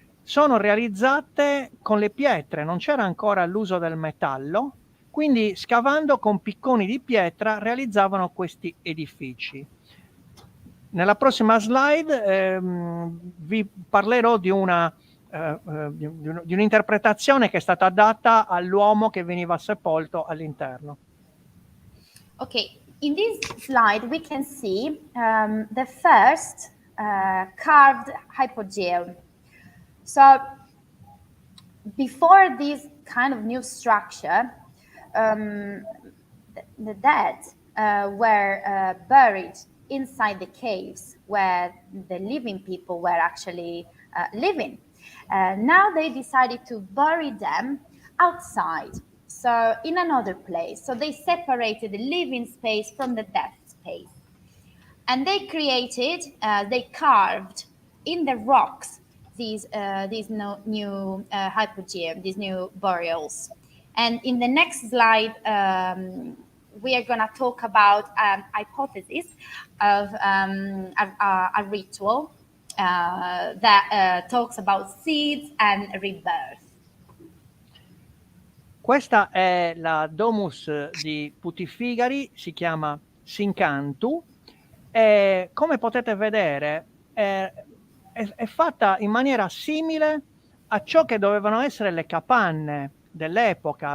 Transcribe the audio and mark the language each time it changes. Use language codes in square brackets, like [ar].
[it] Sono realizzate con le pietre, non c'era ancora l'uso del metallo, quindi scavando con picconi di pietra realizzavano questi edifici. Nella prossima slide vi parlerò di un'interpretazione che è stata data all'uomo che veniva sepolto all'interno. [en] Okay, in this slide we can see the first carved hypogeum. So before this kind of new structure, the dead were buried inside the caves where the living people were actually living. Now they decided to bury them outside, so in another place. So they separated the living space from the death space. And they created, they carved in the rocks these new hypogeum, these new burials. And in the next slide, we are going to talk about hypothesis of a ritual that talks about seeds and rebirth. [it] Questa è la Domus di Putiffigari, si chiama Sincantu, come potete vedere, è fatta in maniera simile a ciò che dovevano essere le capanne dell'epoca.